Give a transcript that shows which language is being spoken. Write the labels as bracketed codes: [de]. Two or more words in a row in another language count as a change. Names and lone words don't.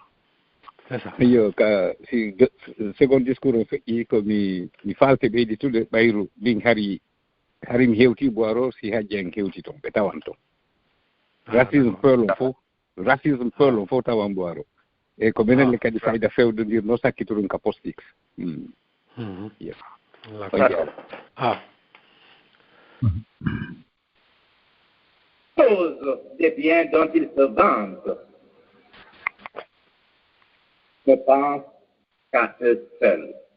[ff] iyo ka si [fr] second discours [ff] o feƴƴi ko mi falte ɓeyditude ɓayru ndin hari mi hewti boiro si hajji en kewti toon ɓe tawan toon racisme peulon fof tawan boiro e ko menenne kadi fayda fewdodirno sakkitu ɗum ka postix [fr] Cause des biens dont ils se vantent ne pensent qu'à eux seuls.